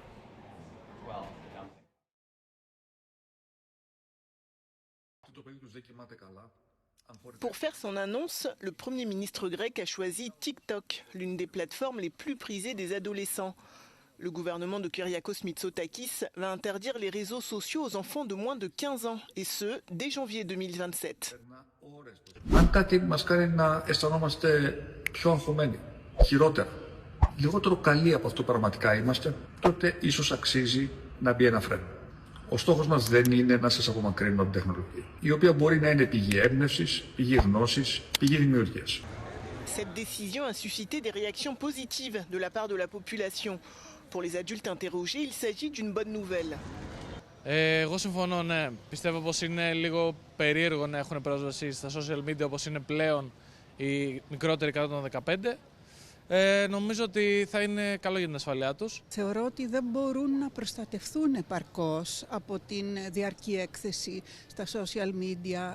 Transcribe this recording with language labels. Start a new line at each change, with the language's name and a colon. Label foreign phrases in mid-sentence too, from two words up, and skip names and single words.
French: Pour faire son annonce, le Premier ministre grec a choisi TikTok, l'une des plateformes les plus prisées des adolescents. Le gouvernement de Kyriakos Mitsotakis va interdire les réseaux sociaux aux enfants de moins de 15 ans, et ce, dès janvier 2027.
Greek: Αν κάτι μας κάνει να αισθανόμαστε πιο αγχωμένοι, χειρότερα, λιγότερο καλοί από αυτό πραγματικά είμαστε, τότε ίσως αξίζει να μπει ένα φρένο. Ο στόχος μας δεν είναι να σας απομακρύνουμε από την τεχνολογία, η οποία μπορεί να είναι πηγή έμπνευσης, πηγή γνώσης, πηγή δημιουργίας.
French: Cette décision a suscité des réactions positives de la part de la population. Pour les adultes interrogés, il s'agit d'une bonne nouvelle.
Greek: Εγώ συμφωνώ, ναι. Πιστεύω πως είναι λίγο περίεργο να έχουν πρόσβαση στα
English: social media
Greek: όπως είναι πλέον οι μικρότεροι κάτω των 15. Νομίζω ότι θα είναι καλό για την ασφαλειά τους. Θεωρώ ότι δεν μπορούν να προστατευτούν επαρκώς από την διαρκή έκθεση στα
English: social media.